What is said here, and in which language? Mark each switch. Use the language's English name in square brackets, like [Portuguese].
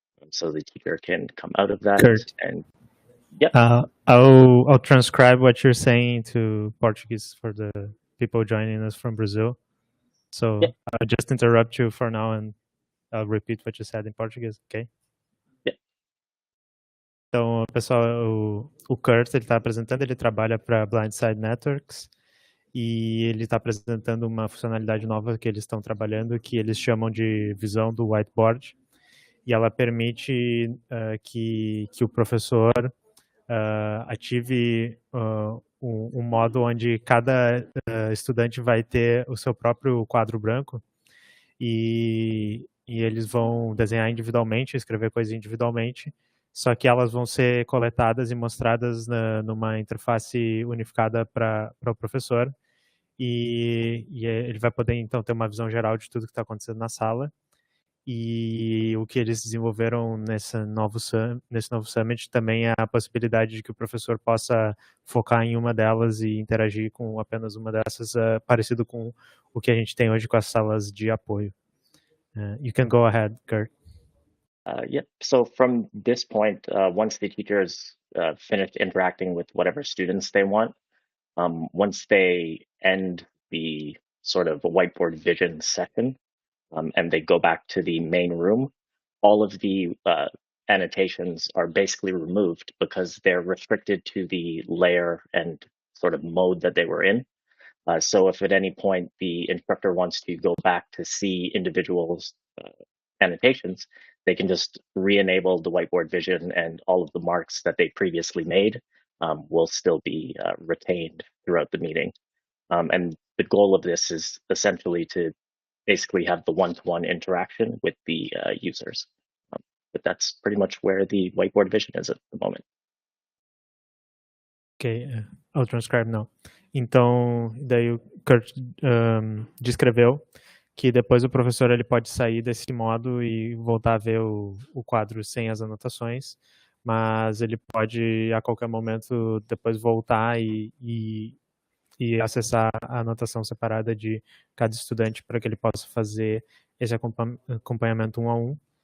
[English] So the teacher can come out of that. Kurt. And yep. I'll transcribe what you're saying to Portuguese for the people joining us from Brazil. So yep. I'll just interrupt you for now and I'll repeat what you said in Portuguese, okay? Yep. [Portuguese] Então, pessoal, o Kurt, ele está apresentando, ele trabalha para Blindside Networks e ele está apresentando uma funcionalidade nova que eles estão trabalhando, que eles chamam de visão do whiteboard, e ela permite que o professor ative um modo onde cada estudante vai ter o seu próprio quadro branco e eles vão desenhar individualmente, escrever coisas individualmente, só que elas vão ser coletadas e mostradas numa interface unificada para o professor e ele vai poder então ter uma visão geral de tudo que está acontecendo na sala. E o que eles desenvolveram nesse novo Summit também é a possibilidade de que o professor possa focar em uma delas e interagir com apenas uma dessas, parecido com o que a gente tem hoje com as salas de apoio. [English] You can go ahead, Kurt. Yep. So from this point, once the teachers finished interacting with whatever students they want, once they end the sort of whiteboard vision session, and they go back to the main room, all of the annotations are basically removed because they're restricted to the layer and sort of mode that they were in. So if at any point the instructor wants to go back to see individuals' annotations, they can just re-enable the whiteboard vision and all of the marks that they previously made will still be retained throughout the meeting. And the goal of this is essentially to basically have the one-to-one interaction with the users. But that's pretty much where the whiteboard vision is at the moment. Ok, I'll transcribe now. [Portuguese] Então, daí o Kurt descreveu que depois o professor ele pode sair desse modo e voltar a ver o quadro sem as anotações, mas ele pode a qualquer momento depois voltar e acessar a anotação separada de cada estudante para que ele possa fazer esse acompanhamento 1 a 1.